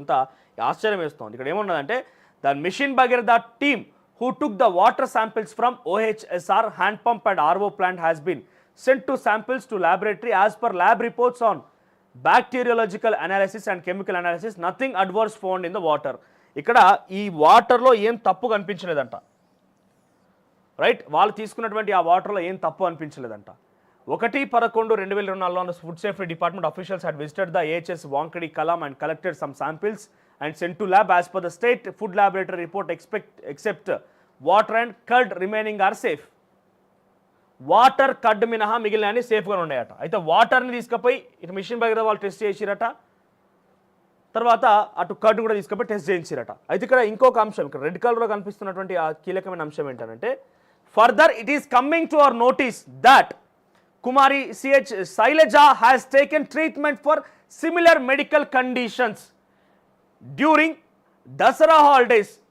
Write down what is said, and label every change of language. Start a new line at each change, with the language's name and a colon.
Telugu: కొంత ఆశ్చర్యం వేస్తుంది. ఇక్కడ ఏమున్నదంటే,
English: The mission Bhagiratha team who took the water samples from OHSR hand pump and RO plant has been sent to samples to laboratory as per lab reports on bacteriological analysis and chemical analysis. Nothing adverse found in the water.
Telugu: ఇక్కడ ఈ వాటర్లో ఏం తప్పు కనిపించలేదంట. Right, వాళ్ళు తీసుకున్నటువంటి ఆ వాటర్లో ఏం తప్పు అనిపించలేదంట.
English: 1/11/2024 food safety department officials had visited the AHS Wankadi Kalam and collected some samples and sent to lab. As per the state food laboratory report, except water and curd remaining are safe.
Telugu: Water కడ్ మినహా మిగిలిన సేఫ్గా ఉన్నాయట. అయితే వాటర్ని తీసుకుపోయి ఇటు machine Bhagiratha వాళ్ళు test చేసిరట. తర్వాత అటు కడ్ కూడా తీసుకుపోయి టెస్ట్ చేయించిరట. అయితే ఇక్కడ ఇంకొక అంశం, ఇక్కడ రెడ్ కలర్లో కనిపిస్తున్నటువంటి ఆ కీలకమైన అంశం ఏంటంటే,
English: Further it is coming to our notice that Kumari CH Shailaja has taken treatment for similar medical conditions during Dasara holidays.